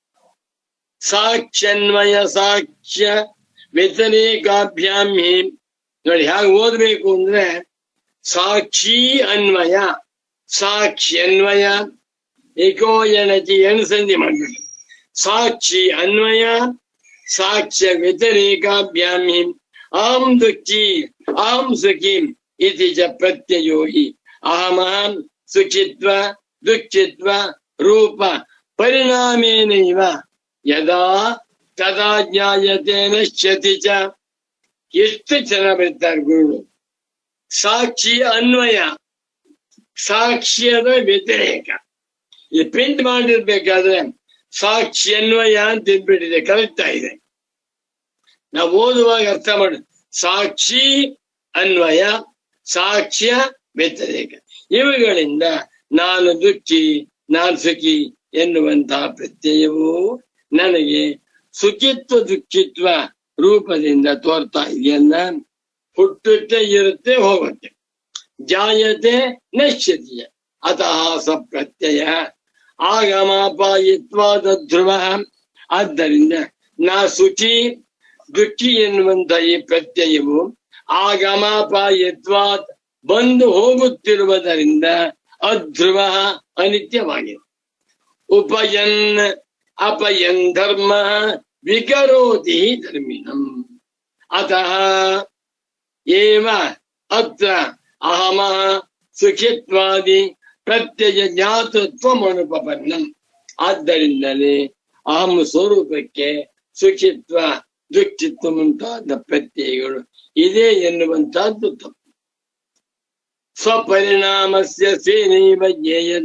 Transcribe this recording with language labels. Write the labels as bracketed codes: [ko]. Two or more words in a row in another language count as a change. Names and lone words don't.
[sa] ಸಾಕ್ಷ್ಯನ್ವಯ ಸಾಕ್ಷ್ಯ ವ್ಯತಿರೇಕಾಭ್ಯಾಂ ಹಿ. [kn] ನೋಡಿ ಹೇಗೆ ಓದ್ಬೇಕು ಅಂದ್ರೆ [sa] ಸಾಕ್ಷಿ ಅನ್ವಯ ಸಾಕ್ಷ್ಯನ್ವಯ ಏಕೋಯನಚಿ [kn] ಸಂಧಿ ಮಾಡ್ಬೇಕು. [sa] ಸಾಕ್ಷಿ ಅನ್ವಯ ಸಾಕ್ಷ್ಯ ವ್ಯತಿರೇಕಾಭ್ಯಾಂ ಹಿ ಅಹಂ ದುಃಖಿ ಅಹಂ ಸುಖಿ ಇತಿ ಚ ಪ್ರತ್ಯಯೋ ಹಿ ಅಹಮಹಂ ಸುಖಿತ್ವ ದುಃಖಿತ್ವ ರೂಪ ಪರಿಣಾಮೇನೈವ ಯದಾ ತದಾ ಜ್ಞಾಯತೆ ನಶ್ಯತಿ ಚ. [kn] ಎಷ್ಟು ಚೆನ್ನಾಗಿ ಬರ್ತಾರೆ ಗುರುಗಳು. [sa] ಸಾಕ್ಷಿ ಅನ್ವಯ ಸಾಕ್ಷ್ಯದ ವ್ಯತಿರೇಕ. [kn] ಈ ಪ್ರಿಂಟ್ ಮಾಡಿರ್ಬೇಕಾದ್ರೆ [sa] ಸಾಕ್ಷಿ ಅನ್ವಯ [kn] ಅಂತ ಇದ್ಬಿಟ್ಟಿದೆ, ಕರೆಕ್ಟ್ ಆಗಿದೆ. ನಾವು ಓದುವಾಗ ಅರ್ಥ ಮಾಡಿ [sa] ಸಾಕ್ಷಿ ಅನ್ವಯ ಸಾಕ್ಷ್ಯ ವ್ಯತಿರೇಕ [kn] ಇವುಗಳಿಂದ ನಾನು ದುಃಖಿ ನಾನು ಸುಖಿ ಎನ್ನುವಂತಹ ಪ್ರತ್ಯಯವು ನನಗೆ [sa] ಸುಖಿತ್ವ ದುಃಖಿತ್ವ [kn] ರೂಪದಿಂದ ತೋರ್ತಾ ಇದೆಯಲ್ಲ. ಹುಟ್ಟುತ್ತೆ ಇರುತ್ತೆ ಹೋಗುತ್ತೆ. [sa] ಜಾಯತೆ ನಶ್ಯತಿ ಅತಃ ಸ ಪ್ರತ್ಯಯ ಆಗಮಾಪಾಯಿತ್ವಾದ ಧ್ರುವ. [kn] ಆದ್ದರಿಂದ ನಾ ಸುಖಿ ದುಃಖಿ ಎನ್ನುವಂತ ಈ ಪ್ರತ್ಯಯವು ಆಗಮಾಪಾಯಿತ್ವಾದ್ ಬಂದು ಹೋಗುತ್ತಿರುವುದರಿಂದ ಅಧ್ರುವ ಅನಿತ್ಯವಾಗಿದೆ. [sa] ಉಪಯನ್ ಅಪಯನ್ ಧರ್ಮ ವಿಕರೋತಿ ಧರ್ಮಿಣಂ ಅತಃ ಏವ ಅತ್ರ ಅಹಮಃ ಸುಖಿತ್ವಾದಿ ಪ್ರತ್ಯಯ ಜ್ಞಾತೃತ್ವಮನುಪಪನ್ನಂ. [kn] ಆದ್ದರಿಂದಲೇ ಅಹಂ ಸ್ವರೂಪಕ್ಕೆ [sa] ಸುಖಿತ್ವ ದುಃಖಿತ್ವ [kn] ಮುಂತಾದ ಪ್ರತ್ಯಯಗಳು ಇದೆ ಎನ್ನುವಂತಹದ್ದು ತಪ್ಪು. [sa] ಸ್ವಪರಿಣಾಮಸ್ಯ ಸೇನೈವ ಜ್ಞೇಯನ್.